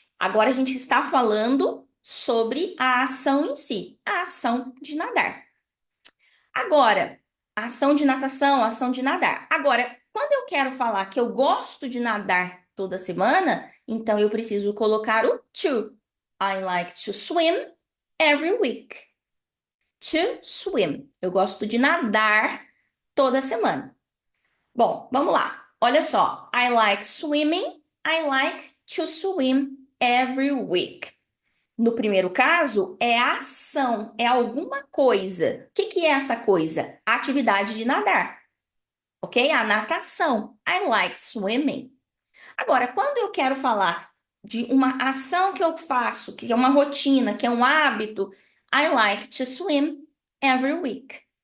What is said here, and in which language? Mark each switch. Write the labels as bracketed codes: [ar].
[pt] Agora a gente está falando sobre a ação em si, a ação de nadar. Agora, ação de natação, ação de nadar. Agora, quando eu quero falar que eu gosto de nadar toda semana, então eu preciso colocar o to. [en] I like to swim every week. To swim. [pt] Eu gosto de nadar toda semana. Bom, vamos lá. Olha só. [en] I like swimming. I like to swim every week. [pt] No primeiro caso, é ação, é alguma coisa. O que que é essa coisa? A atividade de nadar, ok? A natação. [en] I like swimming. [pt] Agora, quando eu quero falar de uma ação que eu faço, que é uma rotina, que é um hábito, [en] I like to swim every week.